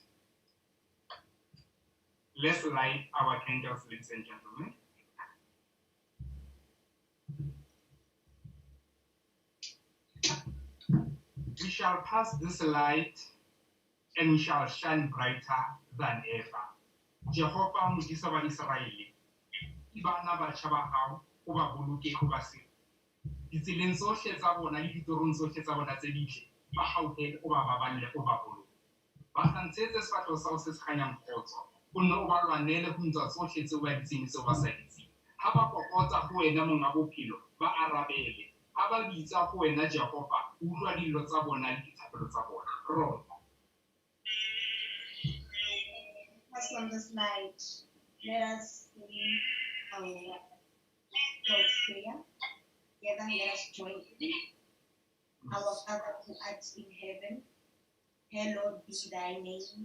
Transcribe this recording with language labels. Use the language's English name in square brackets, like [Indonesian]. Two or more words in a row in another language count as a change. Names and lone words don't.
[English] Let's light our candles, ladies and gentlemen. We shall pass this light and we shall shine brighter than ever. [Southern Sotho] Jehovah Modisa wa Israele, ibana batjha ba hao, o ba boloke, o ba sirele. Ditseleng tsohle tsa bona le ditorong tsohle tsa bona tse dintle, ba hauhele, o ba baballe, o ba boloke. [Tswana] ba sa ntshetse sefatlo sa go se se ganyang kgotso o nne o ba lwanele go ntsa tsotlhe tse o ba ditseng tse o ba sa ditseng ga ba kokotsa go wena monga bophelo ba arabele ga ba bitsa go wena Jehova utlwa dilo tsa bona le dithapelo tsa bona rona [English] Us on this night, let us sing our Lord's Prayer. Together, let us join in. Our Father who art in heaven, hallowed be thy name.